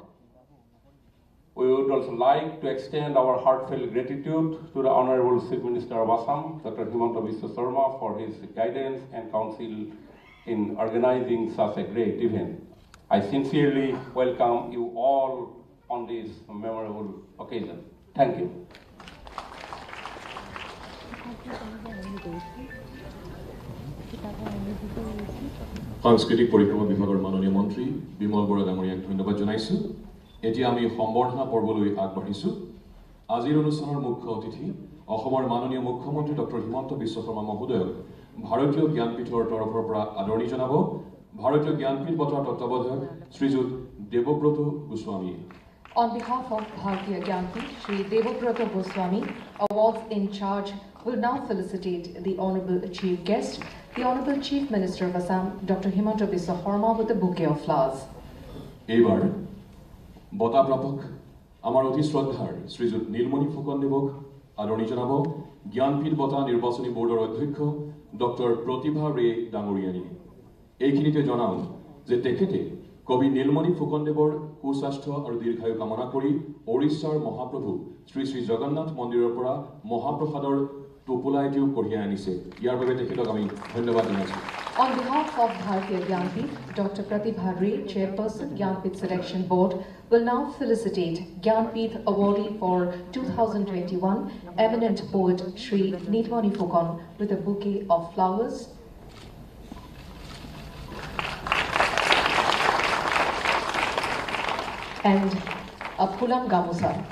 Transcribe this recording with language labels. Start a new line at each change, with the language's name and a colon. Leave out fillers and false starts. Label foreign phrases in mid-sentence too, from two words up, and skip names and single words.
English: We would also like to extend our heartfelt gratitude to the Honorable Chief Minister of Assam, Dr. Himanta Biswa Sharma, for his guidance and counsel in organizing such a great event. I sincerely welcome you all on this memorable occasion. Thank you.
Assamese: সাংস্কৃতিক পৰিক্ৰমা বিভাগৰ মাননীয় মন্ত্ৰী বিমল বৰা ডাঙৰীয়াক ধন্যবাদ জনাইছো। এতিয়া আমি সম্বৰ্ধনা পৰ্বলৈ আগবাঢ়িছো। আজিৰ অনুষ্ঠানৰ মুখ্য অতিথি অসমৰ মাননীয় মুখ্যমন্ত্ৰী ডক্টৰ হিমন্ত বিশ্ব শৰ্মা মহোদয়ক ভাৰতীয় জ্ঞানপীঠৰ তৰফৰ পৰা আদৰণি জনাব ভাৰতীয় জ্ঞানপীঠ বঁটাৰ তত্ত্বাৱধায়ক শ্ৰীযুত দেৱব্ৰত গোস্বামী।
English: On behalf of Bharatiya Jnanpith, Shri Devabrata Goswami, awards in charge, will now felicitate the Honorable Chief Guest, the Honorable Chief Minister of Assam, Dr. Himanta Biswa Sharma, with a bouquet of flowers.
Assamese: এইবাৰ বঁটা প্ৰাপক আমাৰ অতি শ্ৰদ্ধাৰ শ্ৰীযুত নীলমণি ফুকন দেৱক আদৰণি জনাব জ্ঞানপীঠ বঁটা নিৰ্বাচনী বৰ্ডৰ অধ্যক্ষ ডক্টৰ প্ৰতিভা ৰে ডাঙৰীয়ানী। এইখিনিতে জনাওঁ যে তেখেতে কবি নীলমণি ফুকন দেৱৰ সুস্বাস্থ্য আৰু দীৰ্ঘায়ু কামনা কৰি ওড়িশাৰ মহাপ্ৰভু শ্ৰী শ্ৰী জগন্নাথ মন্দিৰৰ পৰা মহাপ্ৰসাদৰ টোপোলা এটিও কঢ়িয়াই আনিছে। ইয়াৰ বাবে তেখেতক আমি ধন্যবাদ জনাইছোঁ।
English: On behalf of Bharatiya Jnanpith, Dr. Pratibha Ray, Chairperson, Jnanpith Selection Board, will now felicitate Jnanpith Awardee for 2021, eminent poet Shri Neelmani Phookan with a bouquet of flowers. And a Phulan Gamusa.